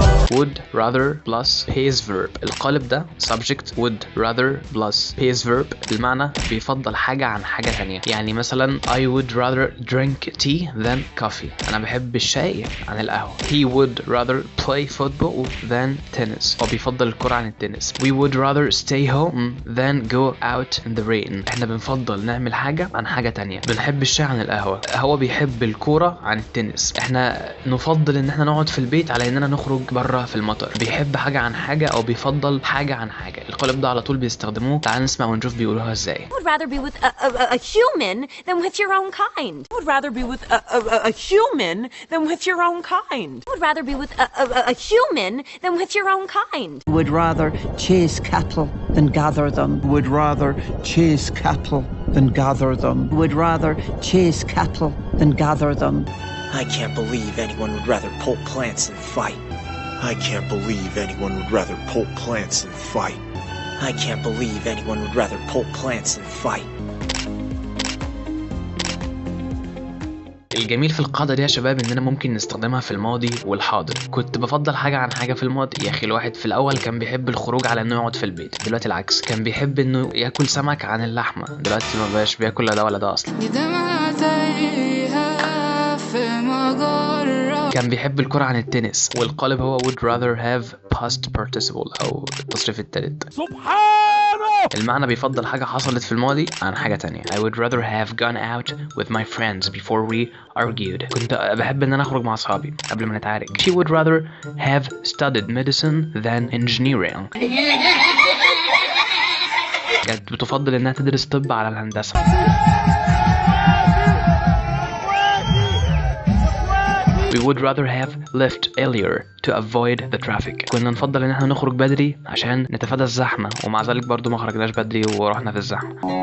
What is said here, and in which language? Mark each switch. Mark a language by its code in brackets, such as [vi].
[en] would rather plus base verb. [ar] القالب ده [en] subject would rather plus base verb، [ar] المعنى بيفضل حاجة عن حاجة تانية. يعني مثلا [en] I would rather drink tea than coffee. [ar] أنا بحب الشاي عن القهوة. [en] He would rather play football than tennis. [ar] هو بيفضل الكرة عن التنس. [en] We would rather stay home than go out in the rain. [ar] احنا بنفضل نعمل حاجة عن حاجة تانية. بنحب الشاي عن القهوة. هو بيحب الكرة عن التنس. احنا نفضل ان احنا نقعد في البيت على اننا نخرج بره في المطر. بيحب حاجة عن حاجة او بيفضل حاجة عن حاجة. القالب ده على طول بيستخدموه. تعال نسمع ونشوف بيقولوها ازاي. [en] I would rather be with a human than with your own kind. I would rather be with a human than with your own kind. I would rather be with a human than with your own kind. Would rather chase cattle than gather them. Would rather chase cattle than gather them. Would rather chase cattle than gather them. I can't believe anyone would rather pull plants and fight. I can't believe anyone would rather pull plants and fight. I can't believe anyone would rather pull plants and fight. [ar] الجميل في القاعدة دي يا شباب اننا ممكن نستخدمها في الماضي والحاضر. كنت بفضل حاجة عن حاجة في الماضي. يا اخي الواحد في الاول كان بيحب الخروج على انه يقعد في البيت، دلوقتي العكس. كان بيحب انه ياكل سمك عن اللحمة، دلوقتي ما بقاش بياكل لا ده ولا ده اصلا. كان بيحب الكرة عن التنس، والقالب هو [en] would rather have past participle [ar] او التصريف الثالث. سبحانه. المعنى بيفضل حاجة حصلت في الماضي عن حاجة تانية. [en] I would rather have gone out with my friends before we argued. [ar] كنت بحب ان انا اخرج مع اصحابي قبل ما نتعارك. [en] She would rather have studied medicine than engineering. [ar] كانت بتفضل انها تدرس طب على الهندسة. [en] We would rather have left earlier to avoid the traffic. [ar] كنا نفضل ان احنا نخرج بدري عشان نتفادى الزحمة، ومع ذلك برضو ما خرجناش بدري ورحنا في الزحمة.